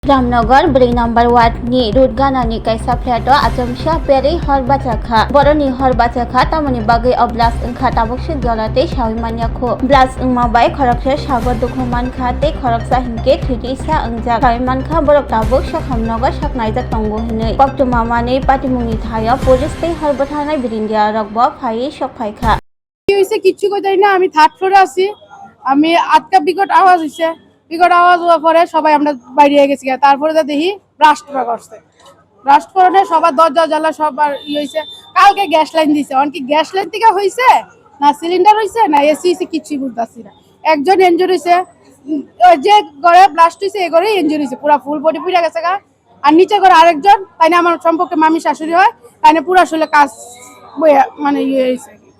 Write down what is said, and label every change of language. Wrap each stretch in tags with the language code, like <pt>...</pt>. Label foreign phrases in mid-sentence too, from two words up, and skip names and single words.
<trp>Ramnagar, Bring Number 1 ni Rudgana ni kaisa Flato Achomsa Peri Horbachakha Boroni Horbachakha tamani bagai oblas engkha tabukse jolate Shawimanyakho Blas engmabai Khoroksa Sakdukhu Mankha te Khoroksa hingke thwitisa engjak Mankha borok tabuk Sakhamnagar saknaijak tongo hinui Poktumamani patimungni thaya police te horbathanai birindia rokbo phai sokphaikha</trp> <bn>কি হইছে কিচ্ছু কইতাই না আমি</bn> <en>third floor</en> <bn>আছি আমি আটকা বিকট আওয়াজ হইছে বিকট আওয়াজ হওয়ার পরে সবাই আমরা বাইরে গেছি তারপরে দেখি ব্লাস্ট করছে ব্লাস্ট করনে সবার দরজা জ্বালা সবার হইছে কালকে</bn> <en>gas line</en> <bn>দিছে অন কি</bn> <en>gas line</en> <bn>থেকে হইছে না সিলিন্ডার হইছে না এসি কিছু বুঝতাছি না একজন ইনজুরি হইছে যে ঘরে ব্লাস্ট হইছে এই ঘরে ইনজুরি হইছে পুরো</bn> <en>full body</en> <bn>পুড়ে গেছে গা আর নিচে ঘরে আরেকজন তাইনা আমার সম্পর্কে মামি শাশুড়ি হয় তাইনা পুরো আসলে কাজ মানে হইছে</bn>